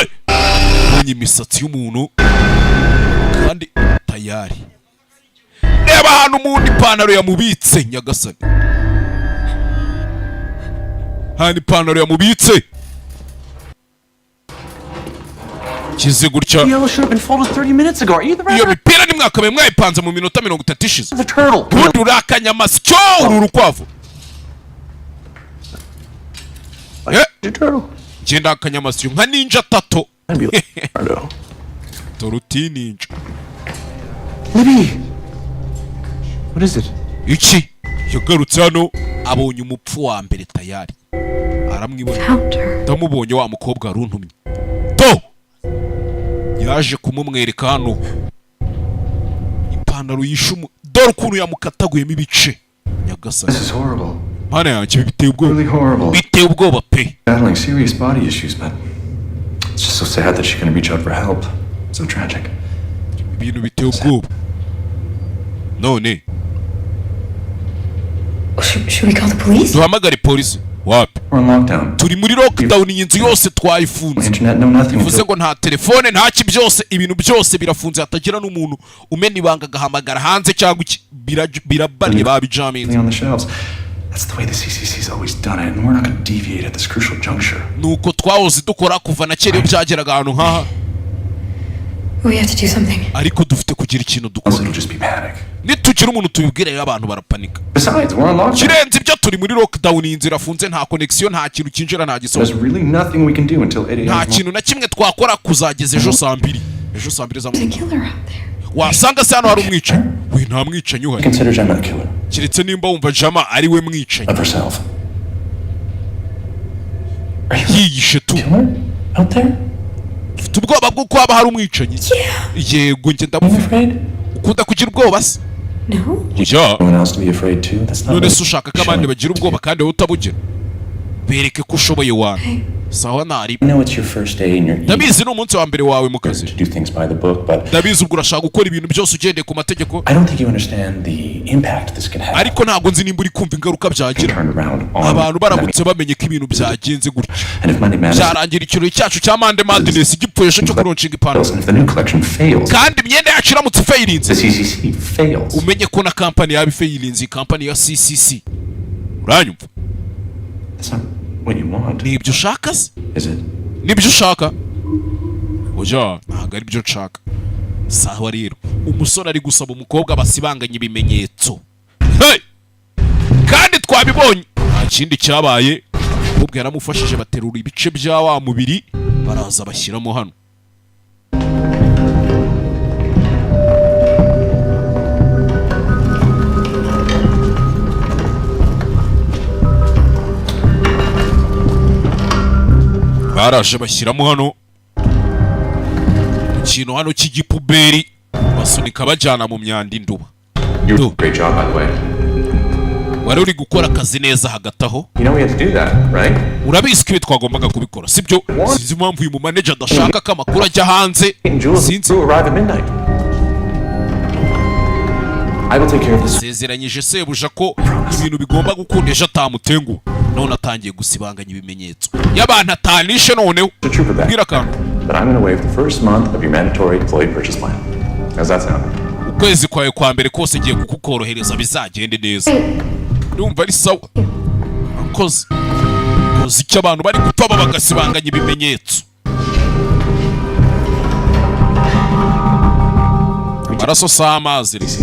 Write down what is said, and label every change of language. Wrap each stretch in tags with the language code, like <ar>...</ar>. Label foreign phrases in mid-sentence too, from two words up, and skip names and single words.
<rw>Munyi imisatsi y'umuntu kandi tayari. Reba hano umuntu ipantaro yamubitse nyagasani. Hani ipantaro yamubitse. Kize gutya.</rw> <en>The yellow should have been folded 30 minutes ago. Are you the</en> <rw>Iyo mipira ni mwakabaye mwayipanze mu minota 30 ishize.</rw> <en>The turtle.</en> <rw>Budu rakanyamasyo urukwavu.</rw> <en>The turtle.</en> <rw>Genda akanyamasyo nka ninja tato. Toruti ninja.</rw> <en>Libby. What is it?</en> <rw>Iki yagarutse hano abonye umupfu wa mbere tayari. Aramwibona. Ndamubonye wa mukobwa runtumye. To yaje kumumwereka hano ipantaro yishumu, dore ukuntu yamukataguyemo ibice nyagasani.</rw> <en>This is horrible.</en> <rw>Mana yanjye biteye</rw> <en>Really</en> <rw>ubwoba.</rw> <en>horrible.</en> <rw>Biteye ubwoba pe.</rw> <en>Battling serious body issues, but it's just so sad that she couldn't reach out for help. So tragic.</en> <rw>Ibintu biteye ubwoba. None.</rw> <en>Should we call the police?</en> <rw>Duhamagare polisi. Wapi?</rw> <en>We're in lockdown.</en> <rw>Turi muri lockdown, iyi nzu yose twayifunze.</rw> <en>Internet, no nothing.</en> <rw>Bivuze ngo nta telefone nta ki byose, ibintu byose birafunze, hatagira n'umuntu umena ibanga agahamagara hanze cyangwa iki birabanye babijaminze.</rw> <en>On the shelves. That's the way the CCC's always done it, and we're not going to deviate at this crucial juncture.</en> <rw>Nuko twahoze dukora kuva na kera iyo byageraga ahantu nk'aha.</rw> <en>We have to do something.</en> <rw>Ariko dufite kugira ikintu dukora.</rw> <en>It'll just be panic.</en> <rw>Nitugira umuntu tubibwire abantu barapanika.</rw> <en>Besides, we're on lockdown.</en> <rw>Kirenze ibyo turi muri lockdown, inzira afunze, nta connection, nta kintu kinjira, nta</rw> <en>There's</en> <rw>gisohoka.</rw> <en>really nothing we can do until 8</en> <rw>Nta</rw> <en>a.m.</en> <rw>kintu na kimwe twakora kuzageza ejo saa 2. Ejo saa 2 za</rw> <en>There's a killer out there.</en> <rw>wasanga se hano hari umwicanyi. We nta mwicanyi uhari.</rw> <en>Consider Gemma the killer.</en> <rw>Kiretse nimba wumva Jama ari we mwicanyi.</rw> <en>Of herself.</en> <rw>Yiyishe tu.</rw> <en>Killer? Out there?</en> <rw>Ufite ubwoba bw'uko haba hari umwicanyi. Yego njye</rw> <en>I'm</en> <rw>ndamuvuga.</rw> <en>afraid.</en> <rw>Ukunda kugira ubwoba se?</rw> <en>No?</en> <rw>Ujya.</rw> <en>Anyone else to be afraid too? That's not</en> <rw>None</rw> <en>really</en> <rw>se ushaka ko abandi bagira ubwoba kandi wowe utabugira? Bereke ko ushoboye wana. Sawa nari.</rw> <en>I know it's your first day and you're eager</en> <rw>Ndabizi ni umunsi wa mbere wawe mu kazi.</rw> <en>to do things by the book, but</en> <rw>Ndabizi ubwo urashaka gukora ibintu byose ugendeye ku mategeko.</rw> <en>I don't think you understand the impact this can have.</en> <rw>Ariko ntabwo nzi nimba uri kumva ingaruka byagira.</rw> <en>Turned around on</en> <rw>Abantu baramutse bamenye ko ibintu byagenze gutya.</rw> <en>and if Monday matters,</en> <rw>Byarangira ikirori cyacu cya Mande Madness gipfuye cyo kuronshinga ipantaro.</rw> <en>and if the new collection fails,</en> <rw>Kandi imyenda yacu iramutse</rw> <en>the</en> <rw>fayirinze.</rw> <en>CCC fails.</en> <rw>Umenye ko na kampani yaba fayirinze, kampani ya CCC. Uranyumva?</rw> <en>That's not what you want,</en> <rw>Ni ibyo ushaka se?</rw> <en>is it?</en> <rw>Nibyo ushaka? Oya, ntabwo ari byo nshaka. Sawa rero, umusore ari gusaba umukobwa basibanganya ibimenyetso. Hey! Kandi twabibonye. Nta kindi cyabaye. Umukobwa yaramufashije baterura ibice bya wa mubiri baraza bashyiramo hano. Baraje bashyiramo hano ikintu hano cy'igipuberi basunika bajyana mu myanda induba.</rw> <en>You did a great job, by the way.</en> <rw>Wari uri gukora akazi neza hagati aho.</rw> <en>You know we had to do that, right?</en> <rw>Urabizi ko ibi twagombaga kubikora sibyo? Sinzi impamvu uyu manager adashaka ko amakuru ajya hanze.</rw> <en>And Jules</en> <rw>Sinzi.</rw> <en>will arrive at midnight. I will take care of this.</en> <rw>Sezeranyije sebuja ko ibintu bigomba gukunda ejo atamutengu. None atangiye gusibanganya ibimenyetso. Y'abantu atanishe noneho.</rw> <en>The trooper back.</en> <rw>Bwira kantu.</rw> <en>But I'm going to waive the first month of your mandatory employee purchase plan. How's that sound?</en> <rw>Ukwezi kwawe kwa mbere kose ngiye kukukorohereza bizagende neza. Ndumva ari sawa. Akoze. Koze icyo abantu bari gupfa bagasibanganya ibimenyetso. Maraso sa amazi.</rw>